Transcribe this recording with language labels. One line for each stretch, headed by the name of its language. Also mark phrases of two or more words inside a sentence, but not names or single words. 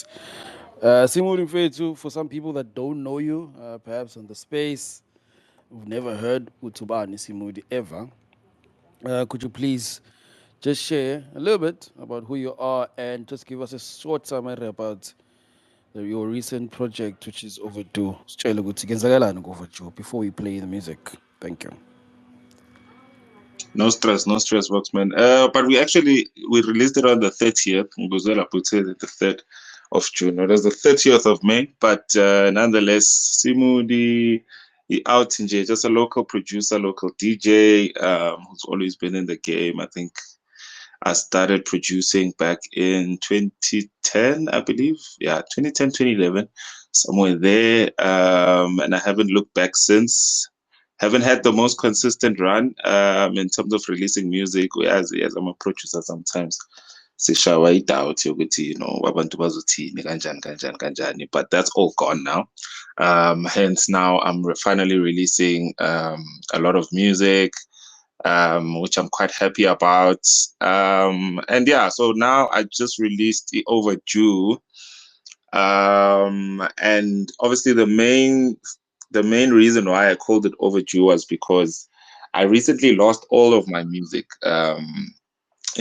English: C-Moody Mfethu, for some people that don't know you, perhaps on the space, who've never heard Utubani C-Moody ever, could you please just share a little bit about who you are and just give us a short summary about your recent project, which is Overdue?
Zulu: Sicela ukuthi kenzakalani ku-Overdue
English: before we play the music. Thank you. No stress, Voxman. But we released it on the 30th. Nguzela put it the 3rd of June. It was the 30th of May, but nonetheless, C-Moody, he out in just a local producer, local DJ, who's always been in the game. I think I started producing back in 2010, I believe. Yeah, 2010, 2011, somewhere there. And I haven't looked back since. Haven't had the most consistent run in terms of releasing music. As I'm a producer sometimes.
Zulu: Sishawa idoubt yokuthi, abantu bazothini kanjani.
English: But that's all gone now. Hence now I'm finally releasing a lot of music, which I'm quite happy about. And yeah, so now I just released the Overdue. And obviously the main reason why I called it Overdue was because I recently lost all of my music.